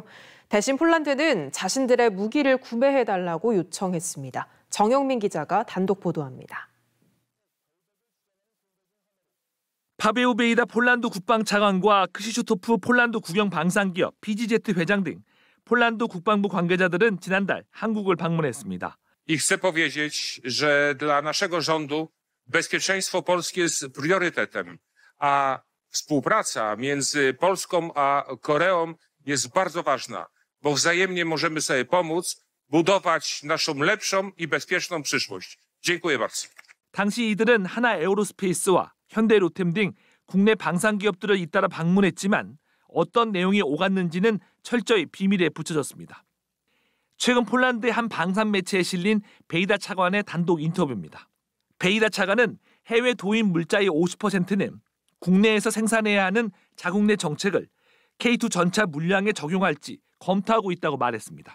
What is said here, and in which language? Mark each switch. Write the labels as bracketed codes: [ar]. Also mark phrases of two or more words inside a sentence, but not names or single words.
[ko] 대신 폴란드는 자신들의 무기를 구매해달라고 요청했습니다. 정영민 기자가 단독 보도합니다. 파베오 베이다 폴란드 국방차관과 크시슈토프 폴란드 국영 방산기업 PGZ 회장 등 폴란드 국방부 관계자들은 지난달 한국을 방문했습니다. [pl] I chcę powiedzieć, że dla naszego rządu bezpieczeństwo Polski jest priorytetem, a współpraca między Polską a Koreą jest bardzo ważna, bo wzajemnie możemy sobie pomóc budować naszą lepszą i bezpieczną przyszłość. Dziękuję bardzo. [ko] 당시 이들은 하나 에어로스페이스와 현대 로템 등 국내 방산기업들을 잇따라 방문했지만 어떤 내용이 오갔는지는 철저히 비밀에 붙여졌습니다. 최근 폴란드의 한 방산 매체에 실린 베이다 차관의 단독 인터뷰입니다. 베이다 차관은 해외 도입 물자의 50%는 국내에서 생산해야 하는 자국 내 정책을 K2 전차 물량에 적용할지 검토하고 있다고 말했습니다.